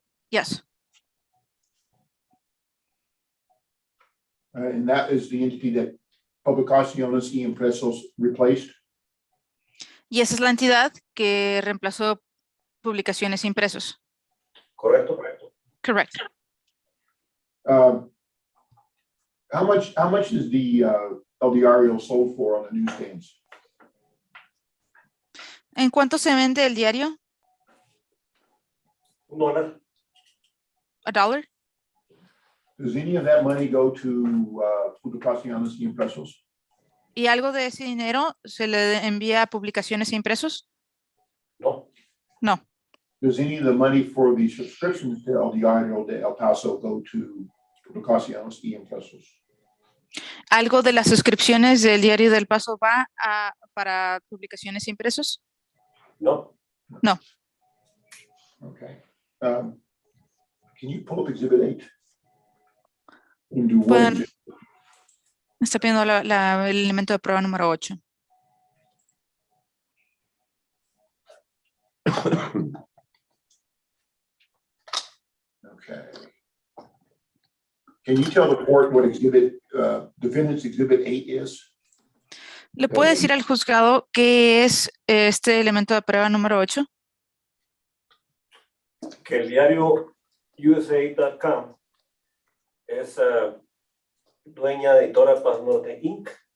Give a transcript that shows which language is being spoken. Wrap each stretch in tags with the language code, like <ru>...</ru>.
<en>Yes. And that is the entity that Publicaciones y Impresos replaced.</en> <es>Y esa es la entidad que reemplazó Publicaciones e Impresos. correcto.</es> <en>Correct. How much is the El Diario sold for on the newsstands?</en> <es>¿En cuánto se vende el diario? $1. $1.</es> <en>Does any of that money go to Publicaciones y Impresos?</en> <es>¿Y algo de ese dinero se le envía a Publicaciones e Impresos? No,</es> <en>No. Does any of the money for the subscriptions to El Diario de El Paso go to Publicaciones y Impresos?</en> <es>¿Algo de las suscripciones del Diario del Paso va para Publicaciones e Impresos? no.</es> <en>No. Okay. Can you pull up Exhibit 8? And do what</en> <es>Pueden-</es> <en>is it?</en> <es>Está pidiendo el elemento de prueba número 8.</es> <en>Okay. Can you tell the court what defendant's Exhibit 8 is?</en> <es>¿Le puede decir al juzgado qué es este elemento de prueba número 8? Que el diario USA.com es dueña de Editora Paso Norte Inc.</es>